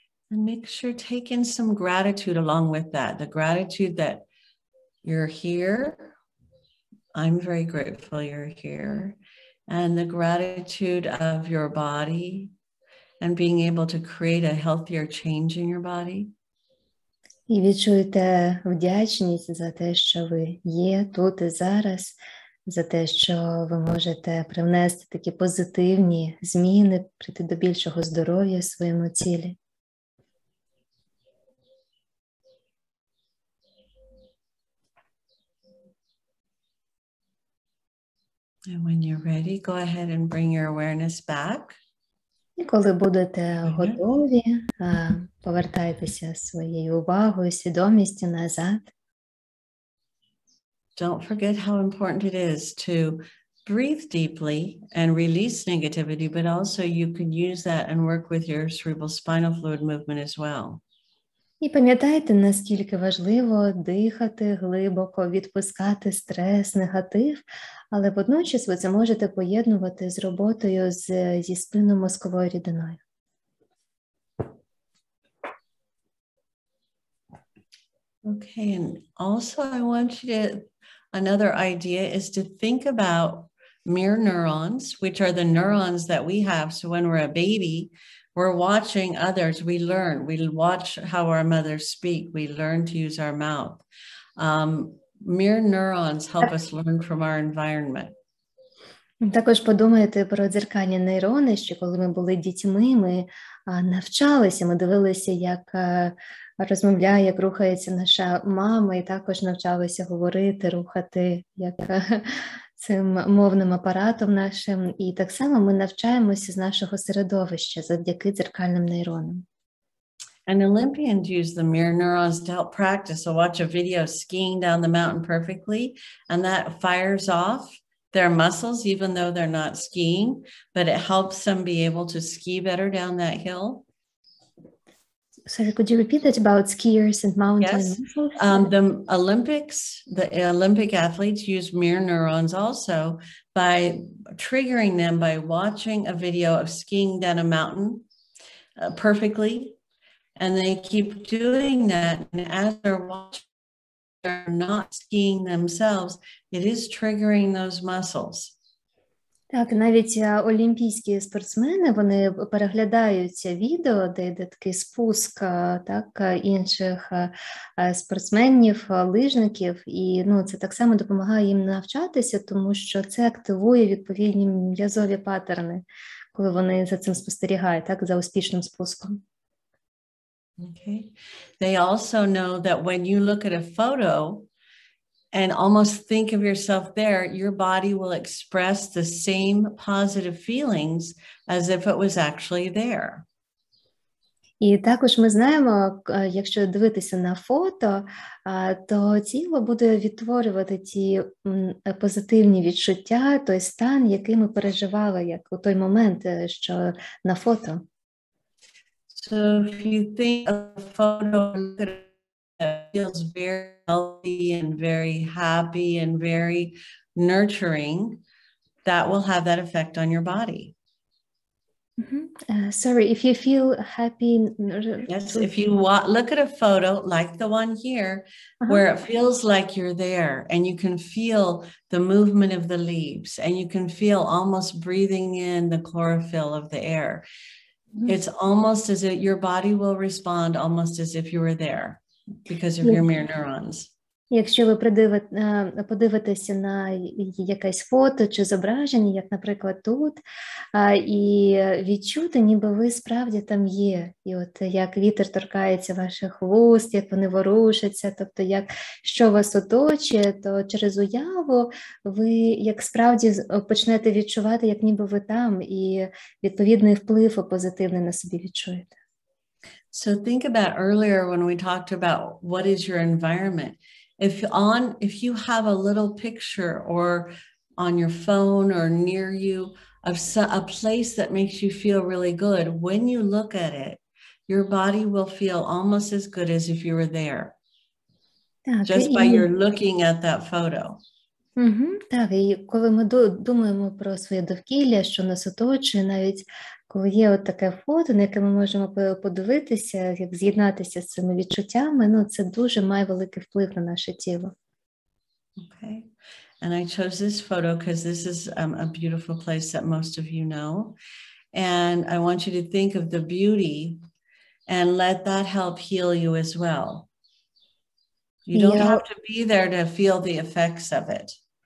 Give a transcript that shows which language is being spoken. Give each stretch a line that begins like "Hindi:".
English: And make sure take in some gratitude along with that. The gratitude that you're here. I'm very grateful you're here. And the gratitude of your body and being able to create a healthier change in your body.
Ukrainian: І відчуйте вдячність за те, що ви є тут і зараз, за те, що ви можете привнести такі позитивні зміни, прийти до більшого здоров'я в своєму тілі.
English: And when you're ready, go ahead and bring your awareness back.
Ukrainian: І коли будете готові, повертайтеся своєю увагою, свідомістю назад.
English: Don't forget how important it is to breathe deeply and release negativity, but also you can use that and work with your cerebral spinal fluid movement as well.
Ukrainian: І пам'ятайте, наскільки важливо дихати глибоко, відпускати стрес, негатив, але водночас ви це можете поєднувати з роботою зі спинномозковою рідиною.
English: Okay, and also I want you to, another idea is to think about mirror neurons, which are the neurons that we have. So when we're a baby, we're watching others, we learn, we watch how our mothers speak, we learn to use our mouth. Mirror neurons help us learn from our environment.
Ukrainian: Також подумайте про дзеркальні нейрони, що коли ми були дітьми, ми навчалися, ми дивилися, як розмовляє, як рухається наша мама, і також навчалися говорити, рухати, як цим мовним апаратом нашим. І так само ми навчаємося з нашого середовища завдяки дзеркальним нейронам.
English: And Olympians use the mirror neurons to help practice. So watch a video skiing down the mountain perfectly, and that fires off their muscles, even though they're not skiing, but it helps them be able to ski better down that hill. Sorry, could you repeat that about skiers and mountain muscles? The Olympic athletes use mirror neurons also by triggering them by watching a video of skiing down a mountain perfectly. And they keep doing that. And as they're watching, they're not skiing themselves, it is triggering those muscles.
Ukrainian: Так, навіть олімпійські спортсмени, вони переглядаються відео, де йде такий спуск так, інших спортсменів, лижників, і це так само допомагає їм навчатися, тому що це активує відповідні м'язові паттерни, коли вони за цим спостерігають, так, за успішним спуском.
English: Okay. They also know that when you look at a photo and almost think of yourself there, your body will express the same positive feelings as if it was actually there.
Ukrainian: І також ми знаємо, якщо дивитися на фото, то тіло буде відтворювати ті позитивні відчуття, той стан, який ми переживали, як у той момент, що на фото.
English: So if you think of a photo, it feels very healthy and very happy and very nurturing, that will have that effect on your body. Sorry, if you feel happy. Yes, if you look at a photo like the one here, where it feels like you're there and you can feel the movement of the leaves and you can feel almost breathing in the chlorophyll of the air. It's almost as if your body will respond almost as if you were there because of your mirror neurons.
Ukrainian: Якщо ви подивитеся на якесь фото чи зображення, як, наприклад, тут, і відчути, ніби ви справді там є. І от як вітер торкається ваших вуст, як вони ворушаться, тобто що вас оточує, то через уяву ви як справді почнете відчувати, як ніби ви там, і відповідний вплив позитивний на собі відчуєте.
English: So think about earlier when we talked about what is your environment. If you have a little picture or on your phone or near you of a place that makes you feel really good, when you look at it, your body will feel almost as good as if you were there. Just by your looking at that photo.
Ukrainian: Так, і коли ми думаємо про своє довкілля, що нас оточує, навіть коли є от таке фото, на яке ми можемо подивитися, як з'єднатися з цими відчуттями, це дуже має великий вплив на наше тіло.
English: Okay. And I chose this photo because this is a beautiful place that most of you know. And I want you to think of the beauty and let that help heal you as well. You don't have to be there to feel the effects of it.